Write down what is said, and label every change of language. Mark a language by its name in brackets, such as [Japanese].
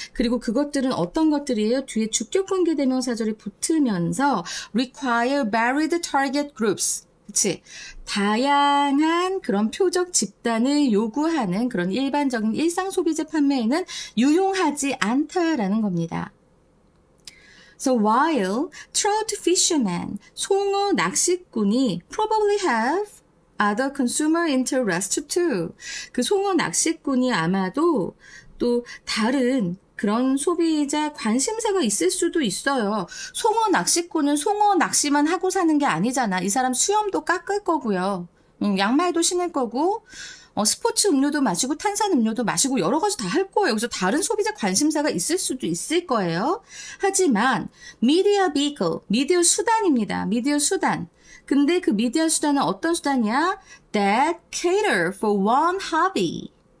[Korean] 그리고 그것들은 어떤 것들이에요? 뒤에 주격 관계 대명사절이 붙으면서 [English] require varied target groups. [Korean] 그치? 다양한 그런 표적 집단을 요구하는 그런 일반적인 일상 소비재 판매에는 유용하지 않다라는 겁니다. [English] So while trout fishermen, [Korean] 송어 낚시꾼이 [English] probably have other consumer interest too. [Korean] 그 송어 낚시꾼이 아마도 또 다른 그런 소비자 관심사가 있을 수도 있어요. 송어 낚시꾼은 송어 낚시만 하고 사는 게 아니잖아. 이 사람 수염도 깎을 거고요. 양말도 신을 거고 스포츠 음료도 마시고 탄산 음료도 마시고 여러 가지 다 할 거예요. 그래서 다른 소비자 관심사가 있을 수도 있을 거예요. 하지만 media vehicle, 미디어 수단입니다. 미디어 수단. 근데 그 미디어 수단은 어떤 수단이야? [English] That cater for one hobby.